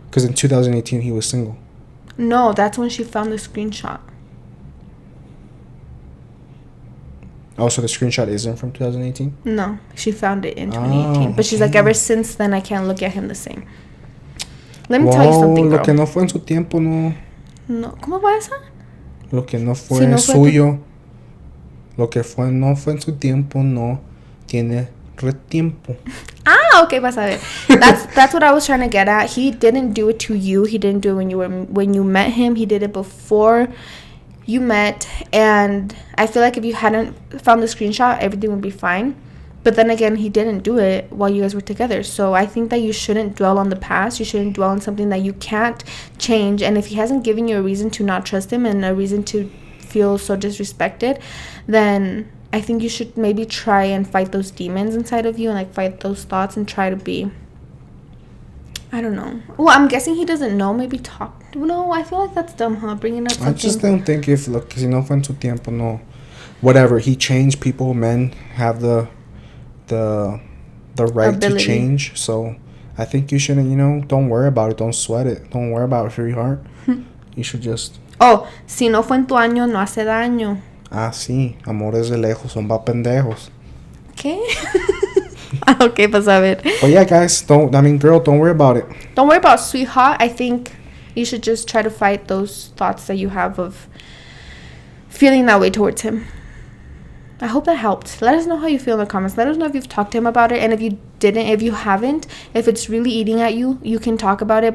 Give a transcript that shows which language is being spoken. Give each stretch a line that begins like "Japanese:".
English: Because in 2018, he was single. No, that's when she found the screenshot. Oh, so the screenshot isn't from 2018? No, she found it in 2018. But she's like, ever since then, I can't look at him the same. Let me tell you something, girl.
Spanish: Lo que no fue en su tiempo, no. No, ¿cómo va esa? Lo que no fue suyo. Lo que no fue en su tiempo, no tiene retiempo. Okay, vas a ver.
English: That's what I was trying to get at. He didn't do it to you. He didn't do it when you met him. He did it before you met. And I feel like if you hadn't found the screenshot, everything would be fine. But then again, he didn't do it while you guys were together. So I think that you shouldn't dwell on the past. You shouldn't dwell on something that you can't change. And if he hasn't given you a reason to not trust him and a reason to feel so disrespected, then I think you should maybe try and fight those demons inside of you and like fight those thoughts and try to be, I don't know. Well, I'm guessing he doesn't know. Maybe talk. No, I feel like that's dumb, huh? Bringing up something. I just don't think if, look,
Spanish: si no fue en su tiempo, no.
English: Whatever. He changed people. Men have the right ability to change. So I think you shouldn't, don't worry about it. Don't sweat it. Don't worry about it for your heart. You should just...
Spanish: Oh, si no fue en tu año, no hace daño. Ah, sí. Amores de lejos son pa' pendejos. ¿Qué? Okay, pues a ver.
English: But yeah, guys, girl, don't worry about it. Don't worry about sweetheart. I think you should just try to fight those thoughts that you have of feeling that way towards him. I hope that helped. Let us know how you feel in the comments. Let us know if you've talked to him about it. And if you haven't, if it's really eating at you, you can talk about it.